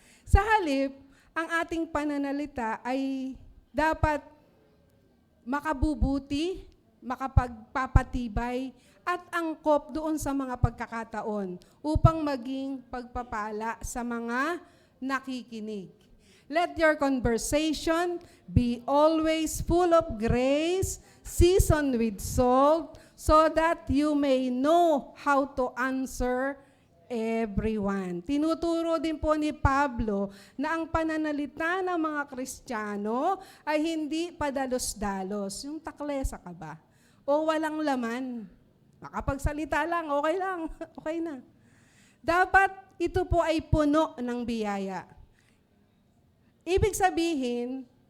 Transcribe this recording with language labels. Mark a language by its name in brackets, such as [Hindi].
[Filipino] Sa halip, ang ating pananalita ay dapat makabubuti, makapagpapatibay, at angkop doon sa mga pagkakataon upang maging pagpapala sa mga nakikinig. [English] Let your conversation be always full of grace, seasoned with salt, so that you may know how to answer everyone. [Filipino] Tinuturo din po ni Pablo na ang pananalita ng mga Kristiyano ay hindi padalos-dalos. Yung taklesa ka ba? O walang laman. Makapagsalita lang, okay na. Dapat ito po ay puno ng biyaya. Ibig sabihin,